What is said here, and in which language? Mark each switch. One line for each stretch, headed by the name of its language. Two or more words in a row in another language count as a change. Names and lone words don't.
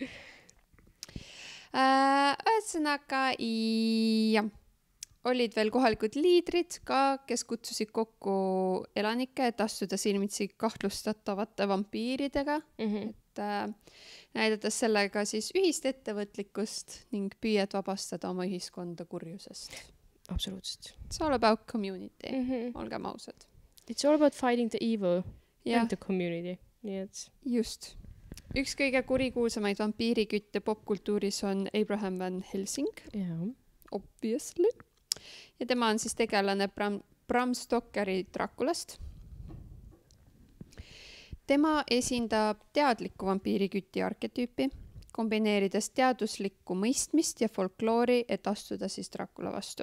Estonian: Ühesõnaga, olid veel kohalikud liidrid ka, kes kutsusid kokku elanikke, et astuda silmitsi kahtlustatavate vampiiridega. Et näidates sellega siis ühist ettevõtlikkust ning püüet vabastada oma ühiskonda kurjusest. Absoluutselt.
English: It's all about community.
Estonian: Olgem ausad.
English: It's all about fighting the evil and the community.
Estonian: Just. Üks kõige kurikuulsamaid vampiirikütte popkultuuris on Abraham Van Helsing. Obviously. Ja tema on siis tegelane Bram Stokeri Draculast. Tema esindab teadlikku vampiirikütti arketüüpi, kombineerides teaduslikku mõistmist ja folkloori, et astuda siis Dracula vastu.